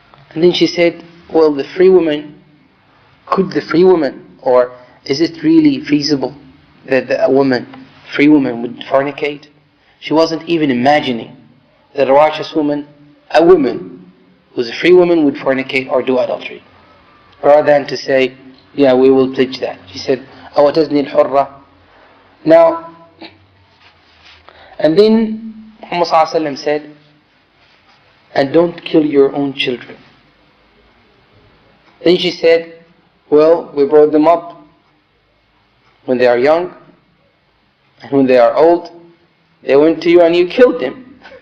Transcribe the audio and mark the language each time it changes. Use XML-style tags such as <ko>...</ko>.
<en>And then she said, well, the free woman, or is it really feasible that free woman would fornicate? She wasn't even imagining that a righteous woman, a woman who's a free woman, would fornicate or do adultery. Rather than to say, yeah, we will pledge that. She said,</en> <ar>أَوَ تَزْنِي الْحُرَّةِ.</ar> <en>Now, and then Muhammad ﷺ said, and don't kill your own children. Then she said, well, we brought them up when they are young, and when they are old, they went to you and you killed them.</en>